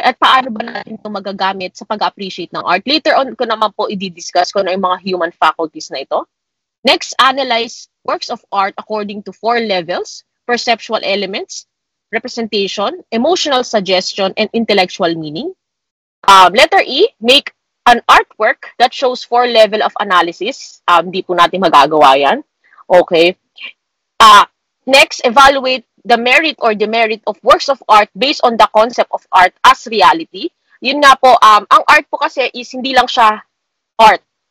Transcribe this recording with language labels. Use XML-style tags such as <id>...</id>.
<tl>At paano ba natin ito magagamit sa pag-appreciate ng art? Later on ko naman po i-discuss kung ano yung mga human faculties na ito.</tl> <en>Next, analyze works of art according to 4 levels: perceptual elements, representation, emotional suggestion, and intellectual meaning. Letter E, make an artwork that shows 4 level of analysis.</en> <tl>Di po natin magagawa yan.</tl> <en>Okay. Next, evaluate the merit or demerit of works of art based on the concept of art as reality.</en> <tl>Yun nga po, ang art po kasi is hindi lang siya art.</tl>